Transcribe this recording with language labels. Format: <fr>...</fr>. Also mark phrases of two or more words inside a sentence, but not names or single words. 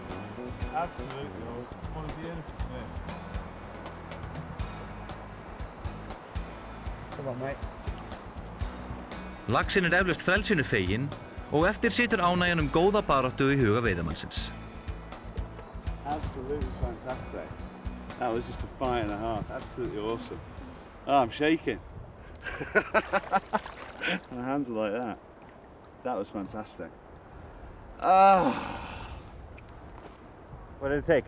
<en>Absolutely awesome. What a beautiful thing. Come on, mate.</en> <is>Laxinn er eflaust frelsinu feginn og eftir situr ánægjan góða baráttu í huga veiðamannsins.</is> <en>Absolutely fantastic. That was just a fight and a half. Absolutely awesome. Oh, I'm shaking. My hands are like that. That was fantastic. Ah. What did it take?</en>